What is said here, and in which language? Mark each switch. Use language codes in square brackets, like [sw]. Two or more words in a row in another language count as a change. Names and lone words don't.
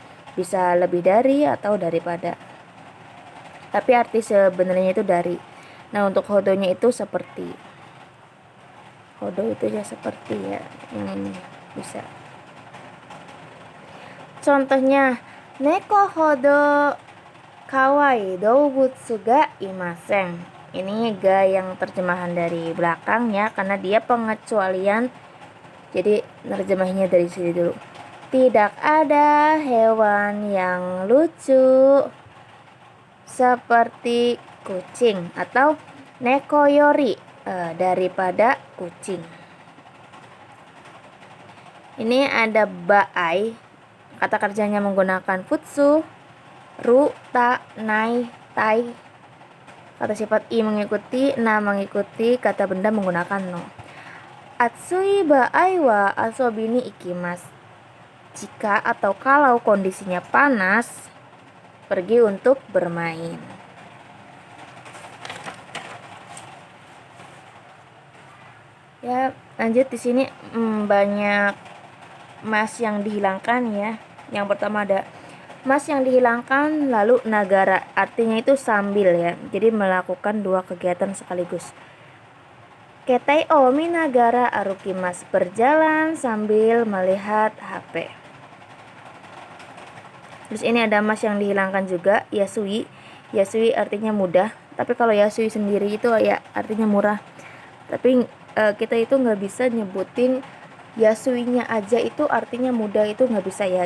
[id] Bisa lebih dari atau daripada. Tapi arti sebenarnya itu dari. Nah untuk hodonya itu seperti. Hodo itu ya seperti ya. Ini bisa. Contohnya [ja] 猫ほど可愛い動物がいません. [id] Ini ga yang terjemahan dari belakang ya, karena dia pengecualian. Jadi terjemahnya dari sini dulu. Tidak ada hewan yang lucu seperti kucing, atau [ja] 猫より [id] daripada kucing. Ini ada baai, kata kerjanya menggunakan futsu, ru, ta, nai, tai. Kata sifat i mengikuti, na mengikuti, kata benda menggunakan no. [ja] 暑い場合は遊びに行きます. [id] Jika atau kalau kondisinya panas, pergi untuk bermain. Ya, lanjut di sini banyak mas yang dihilangkan ya. Yang pertama ada mas yang dihilangkan, lalu nagara, artinya itu sambil ya. Jadi melakukan dua kegiatan sekaligus. [ja] 携帯を見ながら歩きます, [id] berjalan sambil melihat HP. Terus ini ada mas yang dihilangkan juga, yasui. Yasui artinya mudah, tapi kalau yasui sendiri itu ya artinya murah. Tapi kita itu nggak bisa nyebutin yasuinya aja itu artinya mudah, itu nggak bisa ya.